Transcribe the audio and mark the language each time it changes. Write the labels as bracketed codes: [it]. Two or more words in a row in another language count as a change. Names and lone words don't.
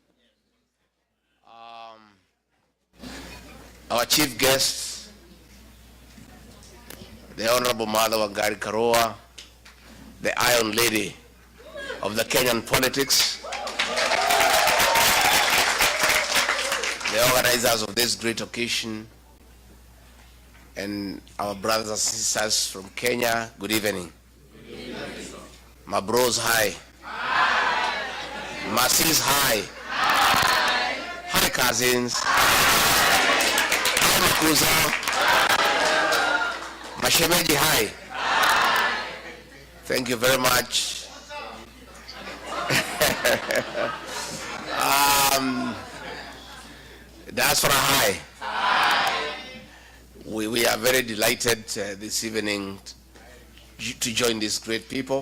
[en] Our chief guest, the Honorable Mother Wangari Karua, the Iron Lady of the Kenyan politics, the organizers of this great occasion, and our brothers and sisters from Kenya, good evening. Good evening. My bros, hi. Hi. My sis, hi. Hi. Hi, cousins. Hi, Makuza. My shemeji, hi. Hi. Thank you very much. Diaspora, hi. We are very delighted this evening to join these great people.